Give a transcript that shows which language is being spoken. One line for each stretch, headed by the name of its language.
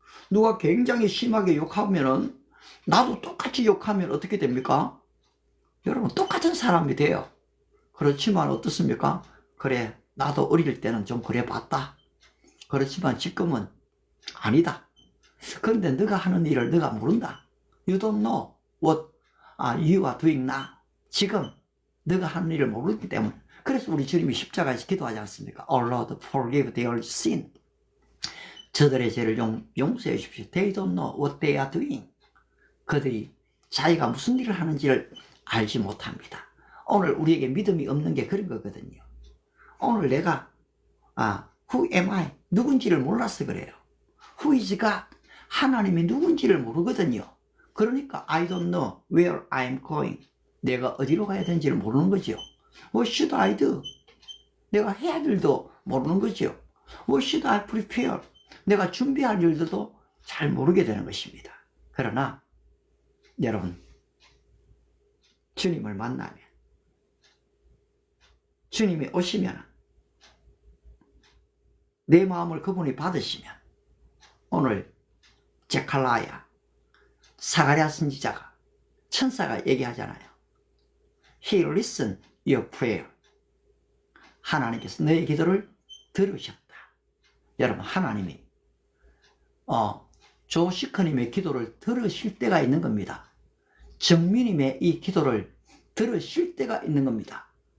Korean: 누가 굉장히 심하게 욕하면은 나도 똑같이 욕하면 어떻게 됩니까? 여러분 똑같은 사람이 돼요. 그렇지만 어떻습니까? 그래 나도 어릴 때는 좀 그래 봤다. 그렇지만 지금은 아니다. 그런데 너가 하는 일을 너가 모른다.
English: You don't know what you are doing now.
Korean: 지금 너가 하는 일을 모르기 때문에. 그래서 우리 주님이 십자가에서 기도하지 않습니까?
English: Oh Lord, forgive their sin.
Korean: 저들의 죄를 용서해 주십시오.
English: They don't know what they are doing.
Korean: 그들이 자기가 무슨 일을 하는지를 알지 못합니다. 오늘 우리에게 믿음이 없는 게 그런 거거든요. 오늘 내가
English: who am I?
Korean: 누군지를 몰라서 그래요.
English: Who is God?
Korean: 하나님이 누군지를 모르거든요. 그러니까
English: I don't know where I am going.
Korean: 내가 어디로 가야 되는지를 모르는 거죠.
English: What should I do?
Korean: 내가 해야 할 일도 모르는 거죠.
English: What should I prepare?
Korean: 내가 준비할 일들도 잘 모르게 되는 것입니다. 그러나 여러분 주님을 만나면 주님이 오시면 내 마음을 그분이 받으시면 오늘 제칼라야 사가랴 선지자가 천사가 얘기하잖아요.
English: He listened your prayer.
Korean: 하나님께서 너의 기도를 들으셨다. 여러분 하나님이 조시커님의 기도를 들으실 때가 있는 겁니다. 정민님의 이 기도를 들으실 때가 있는 겁니다.